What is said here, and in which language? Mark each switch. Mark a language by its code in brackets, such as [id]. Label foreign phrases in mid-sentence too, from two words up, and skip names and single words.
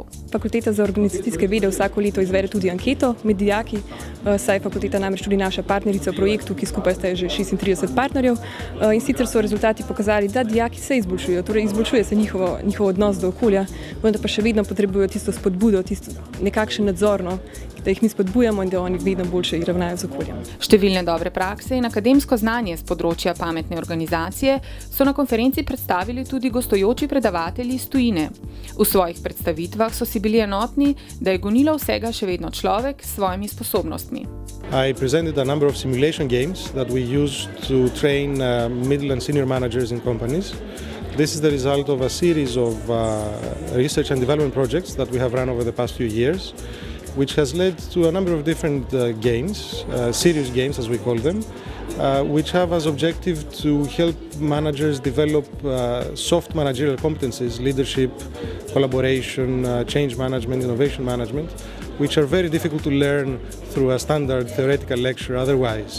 [sl] Fakulteta za organizacijske vede vsako leto izvede tudi anketo med dijaki, saj je fakulteta namreč tudi naša partnerica v projektu, ki skupaj sta že 36 partnerjev, in sicer so rezultati pokazali, da dijaki se izboljšujejo, torej izboljšuje se njihov odnos do okolja, vendar pa še vedno potrebujejo tisto spodbudo, tisto nekakšen nadzorno, da jih mi spodbujamo in da oni vedno boljše ravnajo z okoljem. Številne dobre prakse in akademsko znanje z področja pametne organizacije so na konferenci predstavili tudi gostujoči predavatelji iz tujine. V svojih predstavitvah so si bili enotni, da je gonilo vsega še vedno človek s svojimi sposobnostmi. [en] I presented a number of simulation games that we use to train middle and senior managers in companies. This is the result of a series of research and development projects that we have run over the past few years, which has led to a number of different games, serious games as we call them, which have as objective to help managers develop soft managerial competencies, leadership, collaboration, change management, innovation management, which are very difficult to learn through a standard theoretical lecture otherwise.